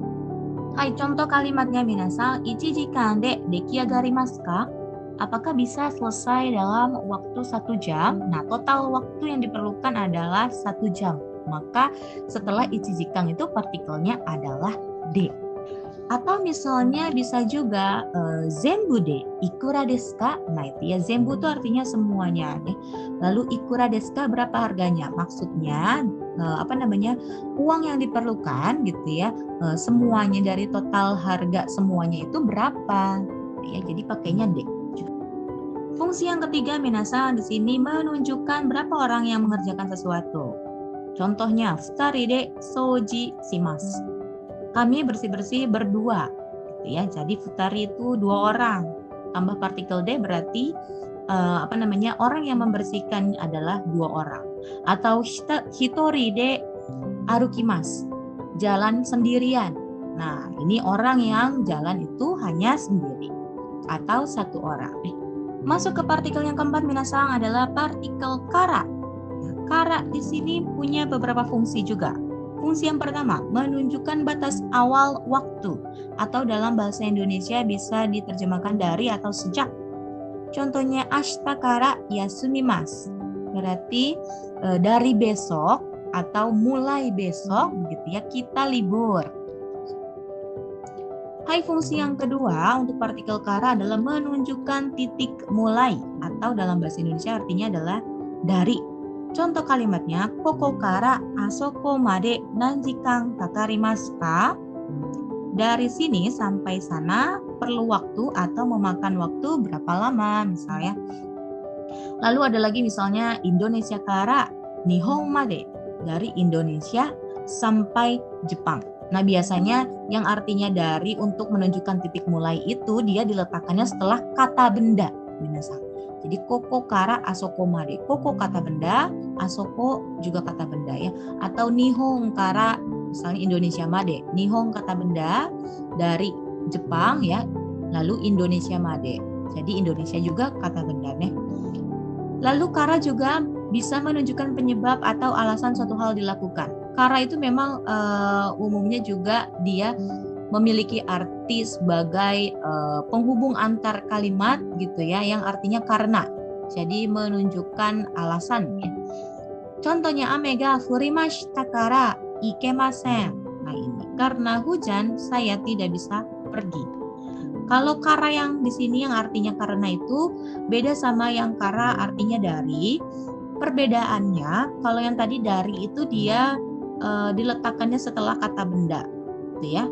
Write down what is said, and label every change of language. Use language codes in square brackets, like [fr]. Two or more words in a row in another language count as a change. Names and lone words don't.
[ja] Hai, [id] contoh kalimatnya [ja] 皆さん、1時間でできあがりますか? [id] Apakah bisa selesai dalam waktu 1 jam? Nah, total waktu yang diperlukan adalah 1 jam. Maka setelah 1 jikan itu partikelnya adalah de. Atau misalnya bisa juga [ja] 全部でいくらですか? [id] Nah itu ya, zenbu itu artinya semuanya ya. Lalu [ja] いくらですか [id] berapa harganya? Maksudnya uang yang diperlukan gitu ya, semuanya dari total harga semuanya itu berapa? Ya, jadi pakainya de. Fungsi yang ketiga minasang di sini menunjukkan berapa orang yang mengerjakan sesuatu. Contohnya, [ja] 二人で掃除します. [id] Kami bersih-bersih berdua, gitu ya. Jadi futari itu 2 orang. Tambah partikel de berarti orang yang membersihkan adalah 2 orang. Atau [ja] 一人で歩きます, [id] jalan sendirian. Nah, ini orang yang jalan itu hanya sendiri atau 1 orang. Masuk ke partikel yang keempat minasang adalah partikel kara. Nah, kara di sini punya beberapa fungsi juga. Fungsi yang pertama, menunjukkan batas awal waktu, atau dalam bahasa Indonesia bisa diterjemahkan dari atau sejak. Contohnya, [ja] 明日から休みます. [id] Berarti dari besok atau mulai besok begitu ya, kita libur. Hai, fungsi yang kedua untuk partikel kara adalah menunjukkan titik mulai, atau dalam bahasa Indonesia artinya adalah dari. Contoh kalimatnya, [ja] ここからあそこまで何時間かかりますか? [id] Dari sini sampai sana perlu waktu atau memakan waktu berapa lama misalnya. Lalu ada lagi misalnya [ja] インドネシアから日本まで, [id] dari Indonesia sampai Jepang. Nah, biasanya yang artinya dari untuk menunjukkan titik mulai itu dia diletakkannya setelah kata benda. [ja] Minasang. Jadi ここからあそこまで. [id] Koko kata benda, asoko juga kata benda ya. Atau [ja] 日本から [id] misalnya [ja] インドネシアまで. [id] Nihon kata benda dari Jepang ya. Lalu [ja] インドネシアまで. [id] Jadi Indonesia juga kata benda nih. Lalu kara juga bisa menunjukkan penyebab atau alasan suatu hal dilakukan. Kara itu memang umumnya juga dia memiliki arti sebagai penghubung antar kalimat gitu ya, yang artinya karena. Jadi menunjukkan alasan ya. Contohnya, [ja] 雨が降りましたから行けません. [id] Nah ini, karena hujan saya tidak bisa pergi. Kalau kara yang di sini yang artinya karena itu beda sama yang kara artinya dari. Perbedaannya, kalau yang tadi dari itu dia diletakkannya setelah kata benda gitu ya.